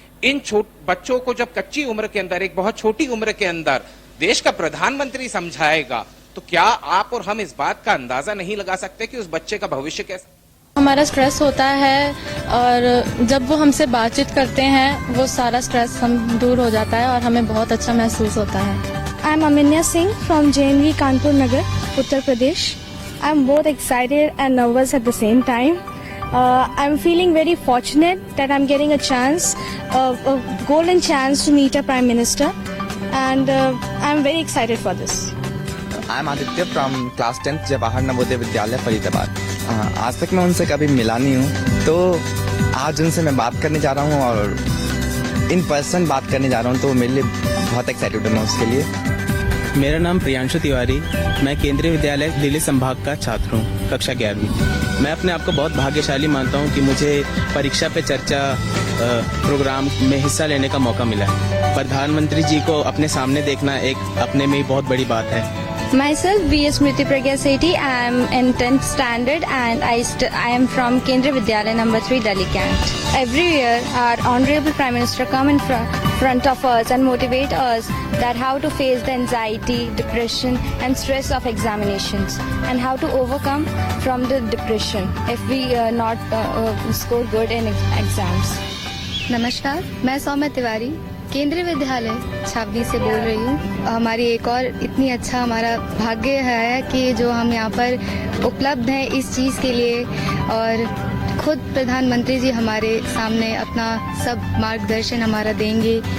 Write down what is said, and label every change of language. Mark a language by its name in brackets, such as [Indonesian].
[Hindi] इन बच्चों को जब कच्ची उम्र के अंदर, एक बहुत छोटी उम्र के अंदर देश का प्रधानमंत्री समझाएगा, तो क्या आप और हम इस बात का अंदाजा नहीं लगा सकते कि उस बच्चे का भविष्य कैसा? हमारा स्ट्रेस होता है और जब वो हमसे बातचीत करते हैं वो सारा स्ट्रेस हम दूर हो जाता है और हमें बहुत अच्छा महसूस होता है। [English] I am Aminya Singh from JNV Kanpur Nagar, Uttar Pradesh. I am both excited and nervous at the same time. I'm feeling very fortunate that I'm getting a chance, a golden chance to meet a Prime Minister, and I'm very excited for this. I'm Aditya from class 10th Jawahar Navodaya Vidyalaya Faridabad. [Hindi] आज तक मैं उनसे कभी मिला नहीं हूँ, तो आज उनसे मैं बात करने जा रहा हूँ और इन पर्सन बात करने जा रहा हूँ, तो मेरे लिए बहुत एक्साइटेड हूँ मैं उसके लिए। मेरा नाम प्रियांशु तिवारी, मैं केंद्रीय विद्यालय दिल्ली संभाग का छात्र हूँ, कक्षा 11वीं। मैं अपने आप को बहुत भाग्यशाली मानता हूँ कि मुझे परीक्षा पे चर्चा प्रोग्राम में हिस्सा लेने का मौका मिला है। प्रधानमंत्री जी को अपने सामने देखना एक अपने में ही बहुत बड़ी बात है। [English] Myself, V.S. Smriti Pragya Sethi. I am in 10th standard and I am from Kendriya Vidyalaya number 3, Delhi Cant. Every year, our Honorable Prime Minister come in front of us and motivate us that how to face the anxiety, depression and stress of examinations and how to overcome from the depression if we not score good in exams. [Hindi] नमस्कार, मैं सौम्या तिवारी केंद्रीय विद्यालय छावनी से बोल रही हूँ। हमारी एक और इतनी अच्छा हमारा भाग्य है कि जो हम यहाँ पर उपलब्ध हैं इस चीज़ के लिए, और खुद प्रधानमंत्री जी हमारे सामने अपना सब मार्गदर्शन हमारा देंगे।